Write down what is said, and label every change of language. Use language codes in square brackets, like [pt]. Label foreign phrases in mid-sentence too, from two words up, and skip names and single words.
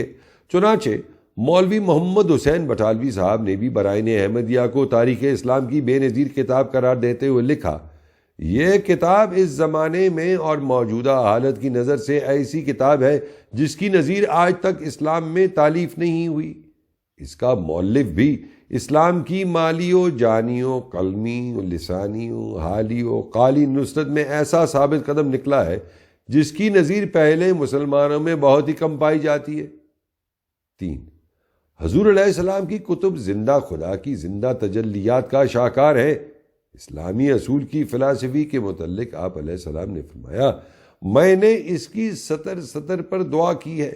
[ur] چنانچہ مولوی محمد حسین بٹالوی صاحب نے بھی برائن احمدیہ کو تاریخ اسلام کی بے نظیر کتاب قرار دیتے ہوئے لکھا، یہ کتاب اس زمانے میں اور موجودہ حالت کی نظر سے ایسی کتاب ہے جس کی نظیر آج تک اسلام میں تالیف نہیں ہوئی۔ اس کا مؤلف بھی اسلام کی مالی و جانی و قلمی و لسانی و حالی و قالی نصرت میں ایسا ثابت قدم نکلا ہے جس کی نظیر پہلے مسلمانوں میں بہت ہی کم پائی جاتی ہے۔ 3، حضور [ar] علیہ السلام [ur] کی کتب زندہ خدا کی زندہ تجلیات کا شاہکار ہے۔ اسلامی اصول کی فلسفی کے متعلق آپ [ar] علیہ السلام [ur] نے فرمایا، میں نے اس کی سطر سطر پر دعا کی ہے۔